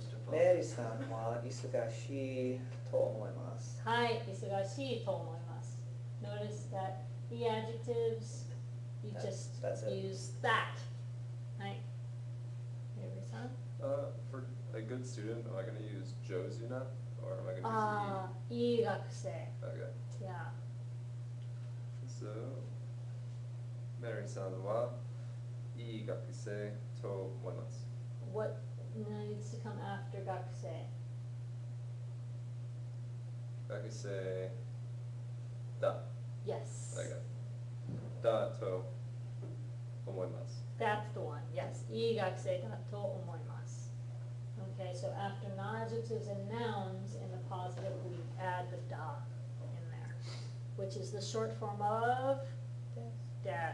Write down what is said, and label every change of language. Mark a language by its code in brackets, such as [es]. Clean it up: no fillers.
[ja] メリーさんは忙しいと思います。はい、忙しいと思います。 [en] Notice that the adjectives, you just That's it. use that. [ja] はい。 [en] Maryさん For a good student, am I going to use Jozuna or am I going to use [ja] ああ、いい学生。 [en] E? Okay. Yeah. [ja] So, Mary-sanはいい学生と思います. [en] What needs to come after 学生? [ja] 学生だ. [en] Yes. Okay. [ja] だと思います. [en] That's the one. Yes. [ja] いい学生だと思います. [en] Okay, so after non-adjectives and nouns in the positive, we add the da in there, which is the short form of des.